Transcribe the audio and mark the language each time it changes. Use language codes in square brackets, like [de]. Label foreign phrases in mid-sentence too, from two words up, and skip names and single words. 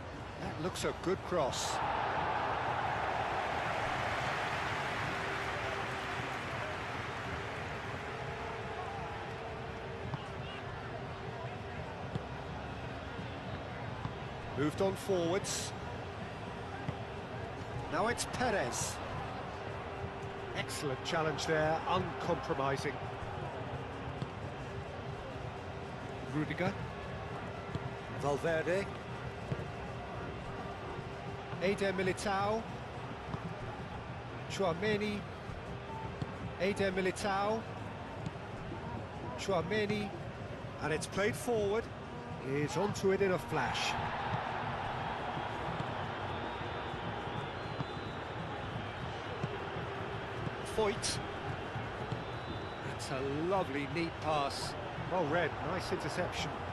[en] That looks a good cross. Moved on forwards. Now it's Perez. Excellent challenge there, uncompromising. Rudiger. Valverde. Eder Militao. Tchouaméni. Eder Militao. Tchouaméni. And it's played forward. He's onto it in a flash. Foyt. That's a lovely, neat pass. Well read, nice interception.